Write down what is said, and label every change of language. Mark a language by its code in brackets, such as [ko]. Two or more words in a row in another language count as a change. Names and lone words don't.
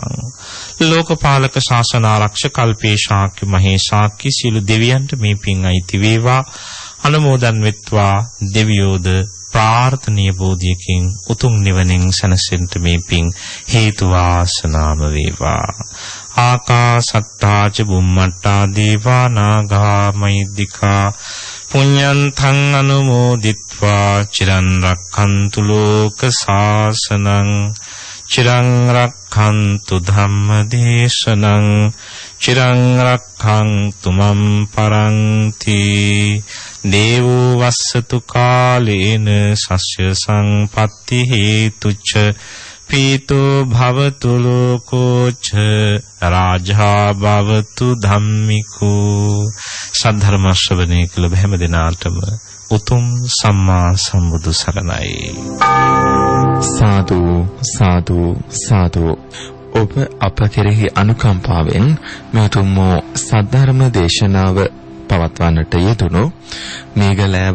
[si] ලෝකපාලක ශාසන ආරක්ෂක කල්පේ ශාක්‍ය මහේශාක්‍ය සියලු දෙවියන්ට මේ පින් අයිති වේවා. අනුමෝදන් වෙත්වා. දෙවියෝද ප්‍රාර්ථනීය බෝධියකින් උතුම් නිවනින් සැනසෙන්න මේ පින් හේතු වාසනාම වේවා. [pi] ආකාසත්තා ච බුම්මට්ටා දේවා නාග මහිද්దికා පුඤ්ඤන්තං අනුමෝදිත්වා චිරන් රක්ඛන්තු ලෝක සාසනං චිරං රක්ඛන්තු ධම්ම දේශනං චිරං රක්ඛන්තු මම් පරන්ති දේවෝ වස්සතු කාලේන සස්ය සංපත්ති හේතුච්ච පීතෝ භවතු ලෝකෝච රාජා භවතු ධම්මිකෝ. [si] සද්ධර්ම ශ්‍රවණය කළ හැම දිනාටම උතුම් සම්මා සම්බුදු සරණයි. සාදු සාදු සාදු. ඔබ අප කෙරෙහි අනුකම්පාවෙන් මෙතුම් සද්ධර්ම දේශනාව පවත්වන්නට යෙදුණු මේගලෑව